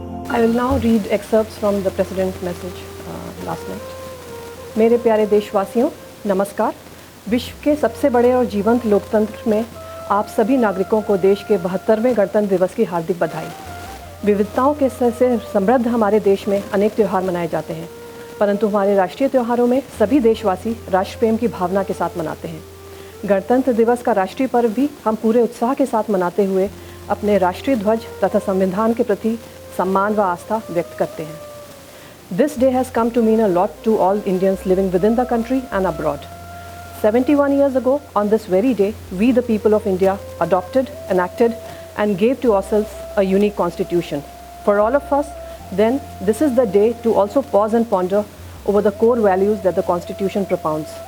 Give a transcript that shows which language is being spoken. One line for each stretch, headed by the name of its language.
English: I will now read excerpts from the President's message last night.
Hindi: मेरे प्यारे देशवासियों, नमस्कार। विश्व के सबसे बड़े और जीवंत लोकतंत्र में आप सभी नागरिकों को देश के 72वें गणतंत्र दिवस की हार्दिक बधाई। विविधताओं के से समृद्ध हमारे देश में अनेक त्यौहार मनाए जाते हैं, परंतु हमारे राष्ट्रीय त्योहारों में सभी देशवासी राष्ट्र प्रेम की भावना के साथ मनाते हैं। गणतंत्र दिवस का राष्ट्रीय पर्व भी हम पूरे उत्साह के साथ मनाते हुए अपने राष्ट्रीय ध्वज तथा संविधान के प्रति सम्मान व आस्था व्यक्त करते हैं।
English: This day has come to mean a lot to all Indians living within the country and abroad. 71 years ago, on this very day, we the people of India adopted, enacted and gave to ourselves a unique constitution. For all of us, then, this is the day to also pause and ponder over the core values that the constitution propounds.